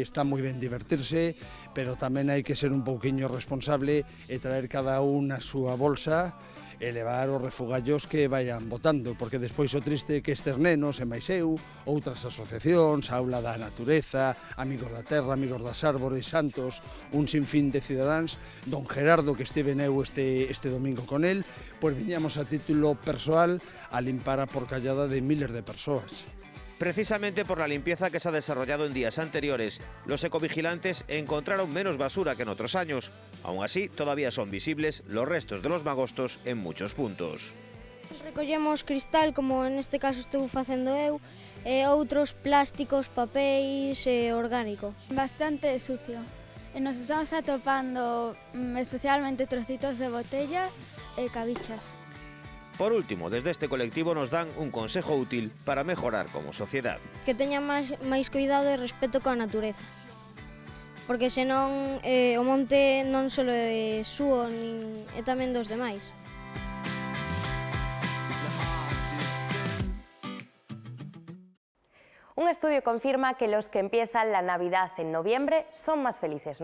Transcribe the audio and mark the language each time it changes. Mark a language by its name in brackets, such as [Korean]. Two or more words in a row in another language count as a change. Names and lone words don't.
[Galician] está moi ben divertirse, pero tamén hai que ser un pouquiño responsable e traer cada un a súa bolsa e levar os refugallos que vayan botando, porque despois o triste é que estes nenos, e máis eu, outras asociacións, Aula da Natureza, Amigos da Terra, Amigos das Árbores, Santos, un sinfín de cidadáns, don Gerardo, que estive eu este domingo con él, pois viñamos a título persoal a limpar a porcallada de miles de persoas. [Spanish] Precisamente por la limpieza que se ha desarrollado en días anteriores, los ecovigilantes encontraron menos basura que en otros años. Aún así, todavía son visibles los restos de los magostos en muchos puntos. [Galician] Recollemos cristal, como en este caso estou facendo eu, e outros plásticos, papéis e orgánico. Bastante sucio. E nos estamos atopando especialmente trocitos de botella e cabichas. [Spanish] Por último, desde este colectivo nos dan un consejo útil para mejorar como sociedad. [Galician] Que teñan máis cuidado e respeto coa natureza. Porque senón o monte non só é súo, nin é tamén dos demais. [Spanish] Un estudio confirma que los que empiezan la Navidad en noviembre son más felices.